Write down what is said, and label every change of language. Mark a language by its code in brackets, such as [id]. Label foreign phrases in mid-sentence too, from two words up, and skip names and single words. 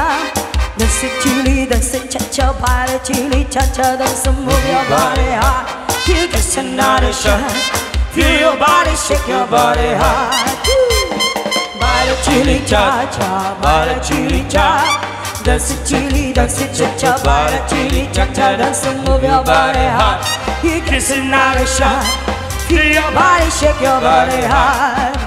[en] Dance it chili, dance it cha cha. [es] Baila chili cha cha, [en] dance and move your body hot. You just another shot. Feel your body, shake your body hot. [es] Baila chili cha cha, baila chili cha. [en] Dance it chili, dance it cha cha. [es] Baila chili cha cha, [en] dance and move your body hot. You just another shot. Feel your body, shake your body hot.